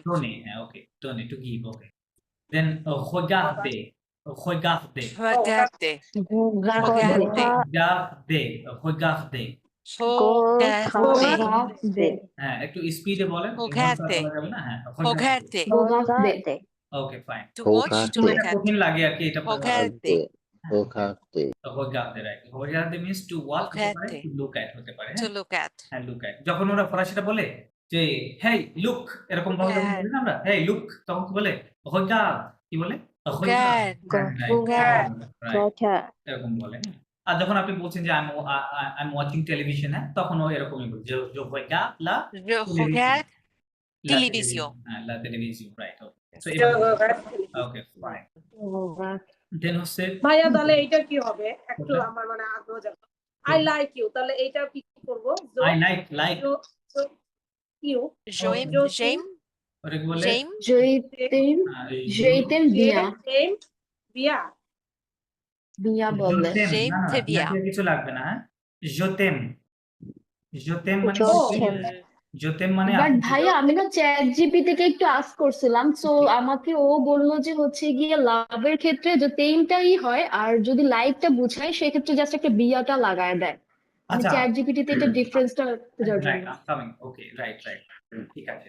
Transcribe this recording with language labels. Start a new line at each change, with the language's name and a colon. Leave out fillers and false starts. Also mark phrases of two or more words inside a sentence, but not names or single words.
English: দোনে, হ্যাঁ, ওকে, দোনে, to give. okay, then
French: regarde, regarde, Regarde, Regarde. regarde, regarde। regarde,
Bangla: হ্যাঁ, একটু স্পিডে বলেন,
French: regarde,
Bangla: বলা যাবে না। হ্যাঁ,
French: regarde. Regarde.
English: okay, fine. To watch, to look at.
Bangla: কঠিন লাগে আর কি এটা।
French: Regarde,
English: regarde, right. regarde means to watch
Bangla: হতে পারে,
French: regarde,
English: to look at
Bangla: হতে পারে।
English: to
Bangla: হ্যাঁ,
English: look at. হ্যাঁ, look at।
Bangla: যখন ওরা ফরাসিটা বলে যে
English: hey look,
Bangla: এরকম ভাবে যখন বলি না আমরা,
English: hey look,
Bangla: তখন কি বলে? regarde, কি বলে?
French: Regarde,
Bangla: Right, এরকম বলে। আর যখন আপনি বলছেন যে
English: I'm watching television,
Bangla: হ্যাঁ, তখন ও এরকমই বলে যে
French: je regarde la je regarde la télévision. হ্যাঁ, la télévision,
English: right. Okay, so okay, fine.
Bangla: দেন হচ্ছে ভাইয়া, তাহলে এইটা কি হবে? একটু আমার মানে আগ্রহ জাগলো।
English: I like you,
Bangla: তাহলে এইটা কি করব?
English: I like, ইউ,
French: J'aime, j'aime,
Bangla: ওটা কি বলে?
French: j'aime, J'aime bien. aime bien, বিয়া je
Bangla: বলে।
French: t'aime, j'aime,
Bangla: না,
French: c'est bien.
Bangla: কিছু লাগবে না। হ্যাঁ,
French: je t'aime, je t'aime মানে je t'aime মানে
English: বাট
Bangla: আপনি ভাইয়া, আমি না চ্যাট জিপিটি কে একটু আস্ক করছিলাম, সো আমাকে ও বললো যে হচ্ছে গিয়ে লাভের ক্ষেত্রে যে তেমটাই হয়, আর যদি লাইকটা বুঝায় সেক্ষেত্রে জাস্ট একটা বিয়াটা লাগায় দেয়। আমি আচ্ছা, চ্যাট জিপিটি তে এটা ডিফারেন্সটা খোঁজার
English: রাইট,
Bangla: জন্য।
English: coming. okay, right,
Bangla: ঠিক আছে।